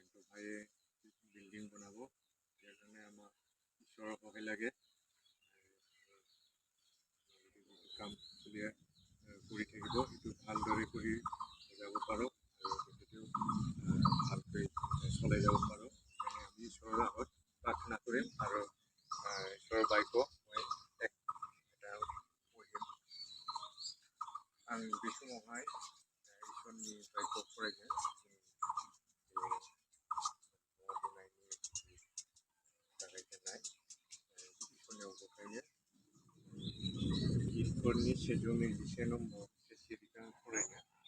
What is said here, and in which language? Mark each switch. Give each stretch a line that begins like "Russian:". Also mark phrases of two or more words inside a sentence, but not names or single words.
Assamese: বিল্ডিং বনাব ইয়াৰ কাৰণে আমাক ঈশ্বৰৰ সহায় লাগে কাম চলি কৰি থাকিব এইটো ভালদৰে কৰি যাব পাৰোঁ আৰু ভালকৈ চলাই যাব পাৰোঁ আমি ঈশ্বৰৰ আগত প্ৰাৰ্থনা কৰিম আৰু ঈশ্বৰৰ বাক্য মই এটা পঢ়িম
Bodo: आं बे समावहाय इसोरनि बायखौ फरायगोन जागायजेननाय इसोरनियाव गथायो इसोरनि 121 नम्बर सिरिखौ फरायगोन